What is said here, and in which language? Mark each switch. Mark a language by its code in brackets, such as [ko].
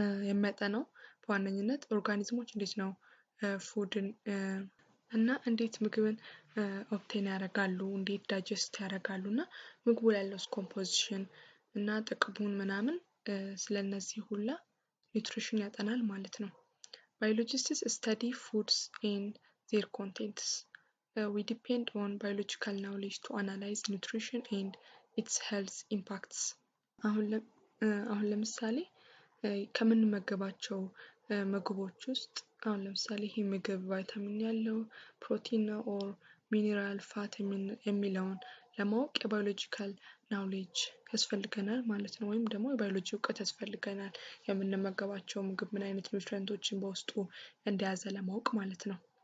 [am] የሚያጠናው በዋነኝነት ኦርጋኒዝሞች እንዴት ነው ፉድን እና እንዴት ምግብን ኦብቴን ያደርጋሉ፣ እንዴት ዳይጀስት ያደርጋሉ እና ምግቡ ያለው ኮምፖዚሽን እና ጥቅሙን ምናምን ስለነዚህ ሁላ ኒውትሪሽን ያጠናል ማለት ነው። [en] Biologists study foods and their contents. We depend on biological knowledge to analyze nutrition and its health impacts. [am] አሁን ለምሳሌ ከምንመገባቸው ምግቦች ውስጥ አሁን ለምሳሌ ይሄ ምግብ ቫይታሚን ያለው ፕሮቲን ነው ኦር ሚኒራል ፋት የሚለውን ለማወቅ የባዮሎጂካል ናውሌጅ ያስፈልገናል ማለት ነው። ወይም ደግሞ የባዮሎጂ እውቀት ያስፈልገናል የምንመገባቸው ምግብ ምን አይነት ኒውትሪየንቶችን በውስጡ እንደያዘ ለማወቅ ማለት ነው።